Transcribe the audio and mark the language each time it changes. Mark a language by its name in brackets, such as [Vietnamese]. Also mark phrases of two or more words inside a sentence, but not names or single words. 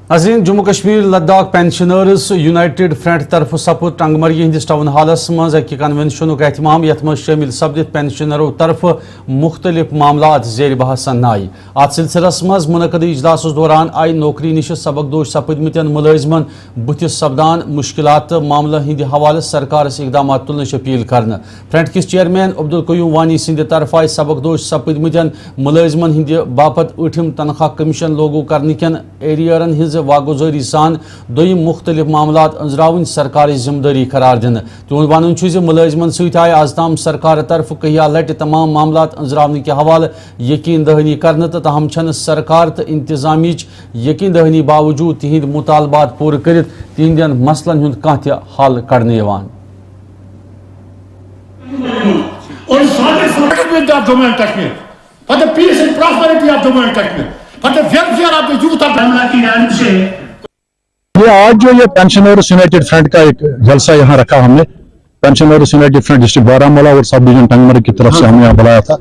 [Kashmiri] नाज़रीन, जम्मू कश्मीर लद्दाख पेंशनर्स यूनाइटेड फ्रंट तरफ सपुद टंगमर्गी हंदिस टाउन हालस मज अकि कन्वेंशन एहतमाम यथ मज शामिल सपदित पेंशनरों तरफ मुख्तलिफ मामलात जेर बहसन आय। अत सिलसिलस मज मुनक़द इजलास दौरान आई नौकरी निश सबकदोश सपदमितन मुलाजिमन बुथिस सपदान मुश्किलात मामला हिंद हवाले सरकारस इकदाम तुलनच अपील करन। फ्रंट किस चेयरमैन अब्दुल कयूम वानी सिंध तरफ आय सबकदोश सपदमितन मुलाजिमन हिंद बापत ऊठिम तनख्वाह कमीशन लागू करने एरियरन हिज वागुजारी सान दोयम मुख्तलिफ मामलात अंजरावन सरकारी जिम्मेदारी करार दिन। तुहद वन मुलाजिमन सत आय आज ताम सरकार तरफ कहिया लट तमाम मामलात अंजरावन के हवाले यकीन दहानी करने तो तहम छन सरकार तो इंतजामिच यकीन दहानी बावजूद तिहिंद मुतालबात पूर कर तिहंदन मसलन हुंद कांह ते हल कड़ने यवान। [Hindi] ये आज जो ये पेंशनर्स यूनाइटेड फ्रंट का एक जलसा यहाँ रखा हमने, पेंशनर्स यूनाइटेड फ्रंट डिस्ट्रिक्ट बारामूला और [English] sub division [Hindi] टंगमर्ग की तरफ से हमने यहाँ बुलाया था।